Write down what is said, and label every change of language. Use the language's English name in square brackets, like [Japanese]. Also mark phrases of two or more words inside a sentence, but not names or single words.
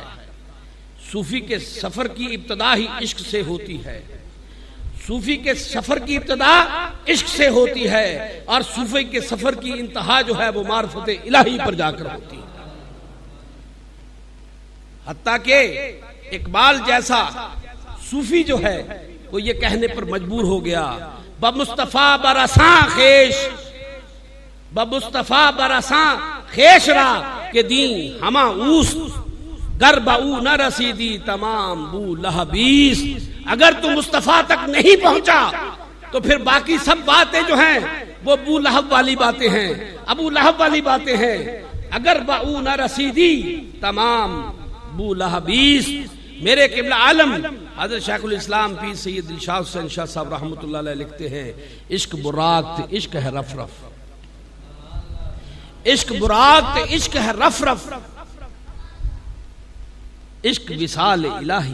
[Urdu] صوفی کے سفر کی ابتدا ہی عشق سے ہوتی ہے، صوفی کے سفر کی ابتدا عشق سے ہوتی ہے، اور صوفی کے سفر کی انتہا جو ہے وہ معرفت الہی پر جا کر ہوتی ہے۔ حتیٰ کہ اقبال جیسا صوفی جو ہے وہ یہ کہنے پر مجبور ہو گیا، [Persian] بمصطفیٰ برساں خیش، بمصطفیٰ برساں خیش را کہ دین ہما اوس گر با او نہ رسیدی تمام بو لہبیس۔ [Urdu] اگر تو مصطفیٰ تک نہیں پہنچا تو پھر باقی سب باتیں جو ہیں وہ ابو لہب والی باتیں ہیں، ابو لہب والی باتیں ہیں۔ [Persian] اگر با او نہ رسیدی تمام بو لہبیس۔ [Urdu] میرے قبلہ عالم حضرت شیخ الاسلام پیر سید دلشاد حسین شاہ صاحب [Arabic] رحمۃ اللہ علیہ [Urdu] لکھتے ہیں، عشق براق عشق ہے رف رف، عشق براق عشق ہے رف رف، عشق وصال الہی۔